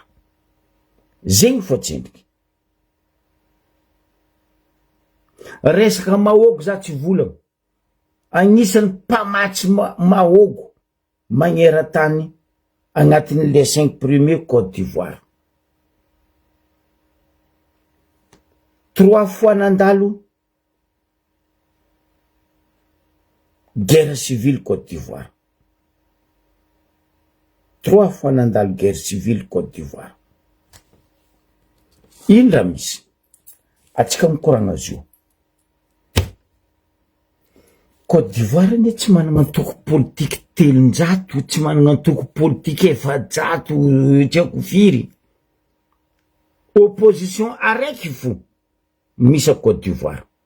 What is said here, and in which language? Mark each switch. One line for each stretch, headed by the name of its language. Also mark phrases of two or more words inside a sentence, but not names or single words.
Malagasy: Zegny fotsendriky. Resaka mahogo za tsy volagna. Agnisan'ny mpamatsy mahogo magneran-tany agnatin'ny
French: les 5 premiers
Malagasy: Côte d'Ivoire. 3 fois nandalo
French: guerre civile
Malagasy: Côte d'Ivoire. 3 fois nandalo
French: guerre civile
Malagasy: Côte d'Ivoire. Indra misy atsika mikoragna zio. Côte d'Ivoire ne tsy manana antoko politique telonjato, tsy manana antoko politique efajato, tsy haiko firy. Opposition araiky fo misy Côte d'Ivoire.